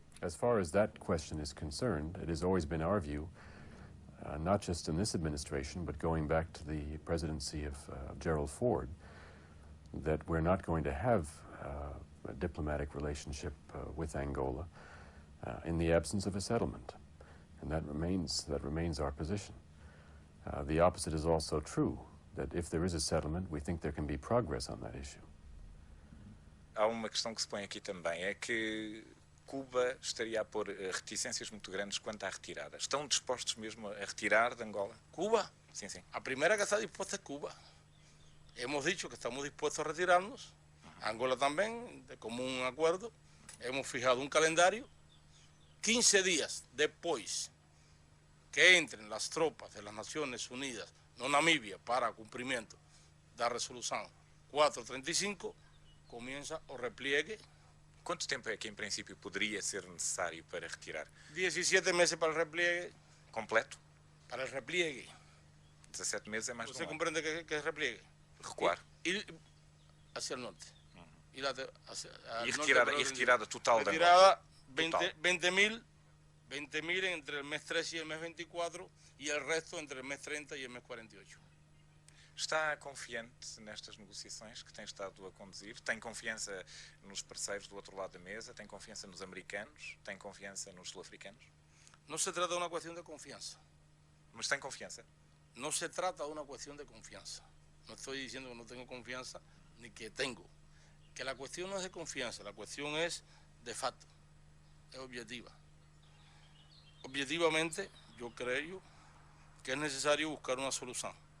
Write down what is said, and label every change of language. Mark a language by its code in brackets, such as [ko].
[en] As far as that question is concerned, it has always been our view, not just in this administration, but going back to the presidency of Gerald Ford, that we're not going to have a diplomatic relationship with Angola in the absence of a settlement, and that remains our position. The opposite is also true, that if there is a settlement, we think there can be progress on that issue. [pt] Há uma questão que se põe aqui também, é que Cuba estaria a pôr reticências muito grandes quanto à retirada. Estão dispostos mesmo a retirar de Angola? [es] ¿Cuba? [pt] Sim, sim. [es] A primera que está dispuesta es Cuba. Hemos dicho que estamos dispuestos a retirarnos. Angola también, de común acuerdo. Hemos fijado un calendario. 15 días después que entren las tropas de las Naciones Unidas, no Namibia, para cumplimiento de la resolución 435, comienza o repliegue. [pt] Quanto tempo é que, em princípio, poderia ser necessário para retirar? [es] 17 meses para el repliegue. [pt] Completo? [es] Para el repliegue. [pt] 17 meses é mais de [es] ¿Usted [pt] um ano. [es] comprende que es repliegue? [pt] Recuar. [es] Ir hacia el norte. Ir hacia [pt] E retirada total da [es] Retirada 20.000 entre el mes 3 y el mes 24 y el resto entre el mes 30 y el mes 48. [pt] Está confiante nestas negociações que tem estado a conduzir? Tem confiança nos parceiros do outro lado da mesa? Tem confiança nos americanos? Tem confiança nos sul-africanos? [es] No se trata de una cuestión de confianza. [pt] Mas tem confiança? [es] No se trata de una cuestión de confianza. No estoy diciendo que no tengo confianza ni que tengo. Que la cuestión no es de confianza, la cuestión es de facto, es objetiva. Objetivamente, yo creo que es necesario buscar una solución.